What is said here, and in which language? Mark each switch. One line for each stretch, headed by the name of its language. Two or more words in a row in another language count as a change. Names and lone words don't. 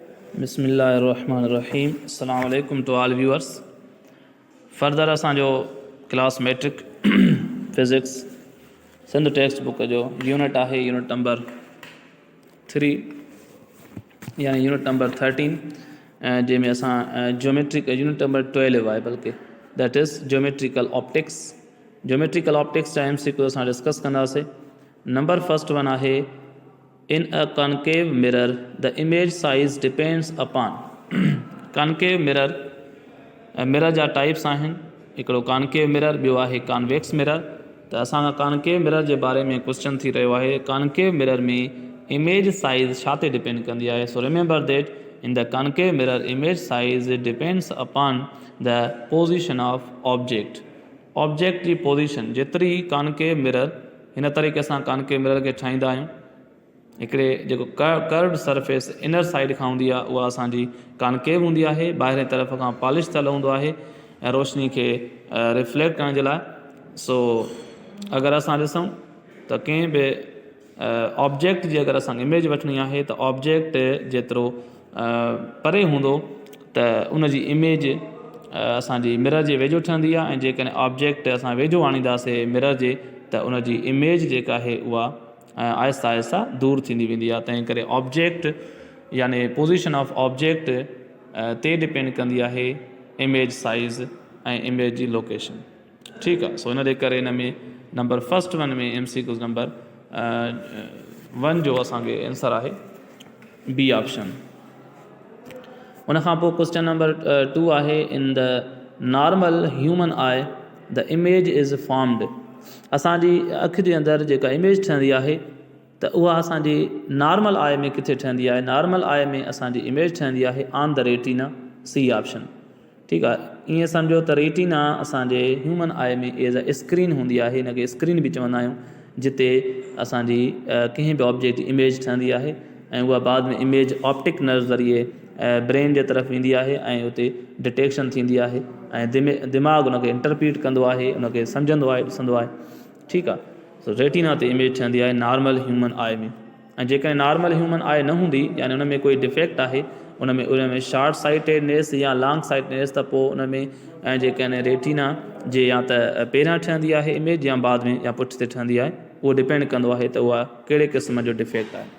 Arabic: بسم الله الرحمن الرحيم۔ السلام عليكم
English: to all viewers.
Sindhi: फर्दर असांजो
English: class matric physics Sindh text book
Sindhi: जो यूनिट आहे
English: unit number 3
Sindhi: यानी
English: unit number 13
Sindhi: जंहिंमें असां
English: geometric unit number 12
Sindhi: आहे बल्कि
English: that is geometrical optics. geometrical optics
Sindhi: जा MCQ असां डिस्कस कंदासीं।
English: number first one आहे In a concave mirror, the image size depends upon concave mirror mirror जा टाइप्स आहिनि।
Sindhi: हिकिड़ो
English: concave mirror,
Sindhi: ॿियो आहे
English: convex mirror.
Sindhi: त असांखां
English: concave mirror
Sindhi: जे बारे में क्वेश्चन थी रहियो आहे।
English: concave mirror
Sindhi: में
English: image size
Sindhi: छा ते डिपेंड कंदी आहे?
English: so remember that in the concave mirror image size depends upon the position of object.
Sindhi: ऑब्जेक्ट जी पोज़ीशन जेतिरी
English: concave mirror,
Sindhi: हिन तरीक़े सां
English: concave mirror
Sindhi: खे ठाहींदा आहियूं। हिकिड़े जेको
English: curved surface inner side
Sindhi: खां हूंदी आहे उहा असांजी कॉनकेव हूंदी आहे, ॿाहिरि तरफ़ खां पॉलिश थियल हूंदो आहे ऐं रोशनी खे रिफ्लेक्ट करण जे लाइ। सो अगरि असां ॾिसूं त कंहिं बि ऑब्जेक्ट जी अगरि असांखे इमेज वठणी आहे त ऑब्जेक्ट जेतिरो परे हूंदो त उनजी इमेज असांजी मिरर जे वेझो ठहंदी आहे, ऐं जेकॾहिं ऑब्जेक्ट असां वेझो आणींदासीं मिरर जे त उनजी इमेज जेका आहे उहा आहिस्ता आहिस्ता दूर थींदी वेंदी आहे। तंहिं करे ऑब्जेक्ट यानी
English: position of object
Sindhi: ते डिपेंड कंदी आहे
English: image size
Sindhi: ऐं इमेज जी लोकेशन। ठीकु आहे। सो हिन जे करे हिन में
English: number first one
Sindhi: में
English: MCQ number
Sindhi: 1 जो असांखे आंसर आहे
English: B option.
Sindhi: उनखां पोइ
English: question number 2 आहे in the normal human eye the image is formed.
Sindhi: असांजी अखि जे अंदरि जेका इमेज ठहंदी आहे त उहा असांजी
English: normal eye
Sindhi: में किथे ठहंदी आहे?
English: normal eye
Sindhi: में असांजी इमेज ठहंदी आहे
English: on the retina, C option.
Sindhi: ठीकु आहे। ईअं सम्झो त रेटिना असांजे
English: human eye
Sindhi: में
English: as a screen
Sindhi: हूंदी आहे, हिनखे स्क्रीन बि चवंदा आहियूं, जिते असांजी कंहिं बि ऑब्जेक्ट जी इमेज ठहंदी आहे ऐं उहा बाद में
English: image optic nerve
Sindhi: ज़रिए ब्रेन जे तरफ़ ईंदी आहे ऐं उते डिटेक्शन थींदी आहे ऐं दिमाग़ उनखे इंटरप्रीट कंदो आहे, उनखे सम्झंदो आहे, ॾिसंदो आहे। ठीकु आहे। सो रेटिना ते इमेज ठहंदी आहे
English: normal human eye
Sindhi: में। ऐं जेकॾहिं
English: normal human eye
Sindhi: न हूंदी यानी उन में कोई डिफेक्ट आहे, उन में
English: short sightedness
Sindhi: या
English: long sightedness,
Sindhi: त पोइ उन में ऐं जेकॾहिं रेटिना जे या त पहिरियां ठहंदी आहे इमेज या बाद में या पुठि ते ठहंदी आहे, उहो डिपेंड कंदो आहे त उहा कहिड़े क़िस्म जो डिफेक्ट आहे।